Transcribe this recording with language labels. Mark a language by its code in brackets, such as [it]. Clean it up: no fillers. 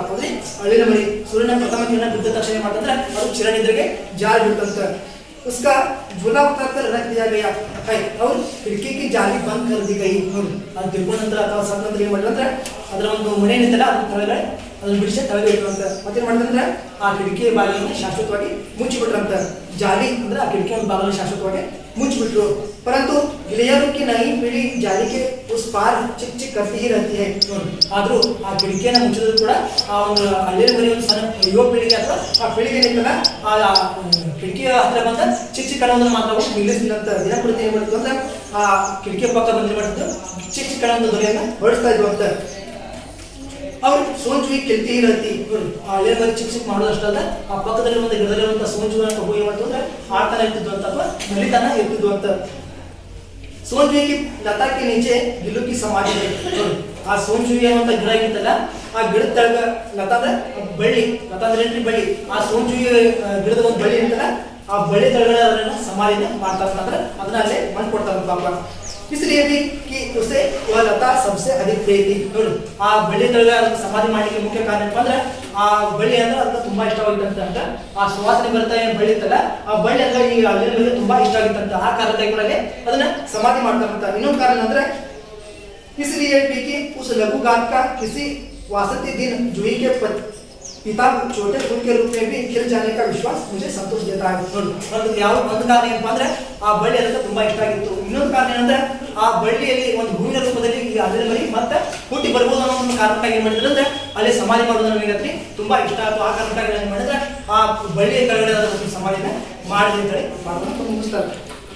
[kn] ಅಂದ್ರೆ ಹಳ್ಳಿನ ಮರಿ ಸೂರ್ಯನ ಪ್ರಥಮ ಕಿರಣ ಬಿದ್ದ ತಕ್ಷಣ ಏನ್ ಮಾಡ್ತಂದ್ರೆ ಅದು ಚಿರ ನಿದ್ರೆಗೆ ಜಾರಿ ಬಿಡ್ತಂತ. [hi] उसका झूला उतार कर रख दिया गया है और खिड़की की जाली बंद कर दी गई. [kn] ಅದು ತಿಳ್ಕೊಂಡ ನಂತರ ಅಥವಾ ಸತ್ತ ನಂತರ ಏನ್ ಮಾಡಿದ್ರೆ ಅದರ ಒಂದು ಮನೆ ಏನಿತ್ತಲ್ಲ ಅದು ಕೆಳಗಡೆ ಅದನ್ನ ಬಿಡಿಸಿ ಕೆಳಗೆ ಇಟ್ಟರಂತ. ಮತ್ತೇನ್ ಮಾಡಿದ್ರೆ ಆ ಕಿಟಕಿ ಬಾಗಿಲನ್ನು ಶಾಶ್ವತವಾಗಿ ಮುಚ್ಚಿಬಿಟ್ರಂತ. ಜಾಲಿ ಅಂದ್ರೆ ಆ ಕಿಟಕಿ ಒಂದು ಬಾಗಿಲು ಶಾಶ್ವತವಾಗಿ ಮುಚ್ಚಿಬಿಟ್ರು. [hi] परंतु गिलहरियों की नई पीढ़ी जाली के उस पार चिक चिक करती ही रहती है. [kn] ಆದ್ರೂ ಆ ಕಿಟಕಿಯನ್ನು ಮುಚ್ಚಿದ್ರು ಕೂಡ ಆ ಒಂದು ಹಳ್ಳಿಯ ಮರಿ ಒಂದು ಸಣ್ಣ ಯುವ ಪೀಳಿಗೆ ಅಥವಾ ಆ ಪೀಳಿಗೆ ಏನಿತ್ತಲ್ಲ ಆ ಕಿಟಕಿಯ ಹತ್ರ ಬಂದ ಚಿಕ್ ಚಿಕ್ ಅನ್ನೋದನ್ನ ಮಾತ್ರ ನಿಲ್ಲಿಸಿಲ್ಲ ಅಂತ. ದಿನಪೂರ್ತಿ ಏನ್ ಮಾಡಿದ್ರು ಅಂದ್ರೆ ಆ ಕಿಟಕಿಯ ಪಕ್ಕ ಬಂದು ಮಾಡಿದ್ರು ಚಿಕ್ ಚಿಕ್ ಅನ್ನೋ ಒಂದು ಧ್ವನಿಯನ್ನ ಹೊರಡಿಸ್ತಾ ಇದ್ವು ಅಂತ. ಅವ್ರು ಸೋಂಚುವಿ ಕೆಲ್ತಿ ಇರತ್ತಿ ಆ ಹಳ್ಳಿಯ ಮರಿ ಚಿಕ್ ಚಿಕ್ ಮಾಡೋದಷ್ಟಲ್ಲ ಆ ಪಕ್ಕದಲ್ಲಿ ಒಂದು ಗಿಡದಲ್ಲಿರುವಂತ ಸೋಂಚುವನ್ನ ಕಬ್ಬು ಏನ್ ಮಾಡ್ತು ಅಂದ್ರೆ ಆಡ್ತಾನೆ ಇರ್ತಿದ್ವು ಅಂತ ಅಥವಾ ನಲಿತಾನ ಇರ್ತಿದ್ವು ಅಂತ. [hi] सोनचुई की लता के नीचे गिल्लू की समाधि है. [kn] ಆ ಸೋಂಚುವಿ ಅನ್ನುವಂತ ಗಿಡ ಇತ್ತಲ್ಲ ಆ ಗಿಡದ ತಳಗ ಲತಾ ಅಂದ್ರೆ ಬಳ್ಳಿ, ಲತಾ ಅಂದ್ರೆ ಬಳ್ಳಿ, ಆ ಸೋಂಚುವಿ ಗಿಡದ ಒಂದು ಬಳ್ಳಿ ಇರ್ತಲ್ಲ ಆ ಬಳ್ಳಿ ತಳಗಡೆ ಅದನ್ನ ಸಮಾಧಿನ ಮಾಡ್ತಾರಂತಂದ್ರೆ ಅದನ್ನ ಅಲ್ಲೇ ಮಣ್ಣು ಕೊಡ್ತಾರೆ ಪಾಪ. [hi] इसलिए भी कि उसे वह लता सबसे अधिक प्रिय थी. [kn] ನೋಡಿ ಆ ಬಳ್ಳಿ ತಳಗ ಸಮಾಧಿ ಮಾಡಲಿಕ್ಕೆ ಮುಖ್ಯ ಕಾರಣ ಏನಪ್ಪ ಅಂದ್ರೆ ಆ ಬಳ್ಳಿ ಅಂದ್ರೆ ಅದಕ್ಕೆ ತುಂಬಾ ಇಷ್ಟವಾಗಿತ್ತಂತ. ಅಂತ ಆ ಸುವಾಸನೆ ಬರ್ತಾ ಏನ್ ಬಳ್ಳಿ ಇತ್ತಲ್ಲ ಆ ಬಳ್ಳಿ ಅಂದ್ರೆ ಈ ಅಲ್ಲಿನ ಮೇಲೆ ತುಂಬಾ ಇಷ್ಟ ಆಗಿತ್ತಂತ. ಆ ಕಾರಣಕ್ಕಾಗಿ ಕೂಡ ಅದನ್ನ ಸಮಾಧಿ ಮಾಡ್ತಾರಂತ. ಇನ್ನೊಂದು ಕಾರಣ ಅಂದ್ರೆ [hi] इसलिए भी कि उस लघु गात का किसी वासंती दिन जूही के पिता छोटे फूल के रूप में भी खिल जाने का विश्वास मुझे संतोष देता है. [kn] ನೋಡಿ ಯಾವ ಒಂದು ಕಾರಣ ಏನಪ್ಪ ಅಂದ್ರೆ ಆ ಬಳ್ಳಿ ಅದಕ್ಕೆ ತುಂಬಾ ಇಷ್ಟ ಆಗಿತ್ತು. ಇನ್ನೊಂದು ಕಾರಣ ಏನಂದ್ರೆ ಆ ಬಳ್ಳಿಯಲ್ಲಿ ಒಂದು ಹೂವಿನ ರೂಪದಲ್ಲಿ ಈ ಹಳ್ಳಿನ ಮರಿ ಮತ್ತೆ ಹುಟ್ಟಿ ಬರ್ಬೋದು ಅನ್ನೋ ಒಂದು ಕಾರಣಕ್ಕಾಗಿ ಏನ್ ಮಾಡಿದ್ರೆ ಅಂದ್ರೆ ಅಲ್ಲಿ ಸಮಾಧಿ ಮಾಡೋದು ನನಗೆ ತುಂಬಾ ಇಷ್ಟ ಆಯ್ತು. ಆ ಕಾರಣಕ್ಕಾಗಿ ಏನ್ ಮಾಡಿದ್ರೆ ಆ ಬಳ್ಳಿಯ ಕೆಳಗಡೆ ಸಮಾಧಿನ ಮಾಡಿ ಅಂತ ಹೇಳಿ ಮಾಡೋದನ್ನ ಮುಗಿಸ್ತಾರೆ.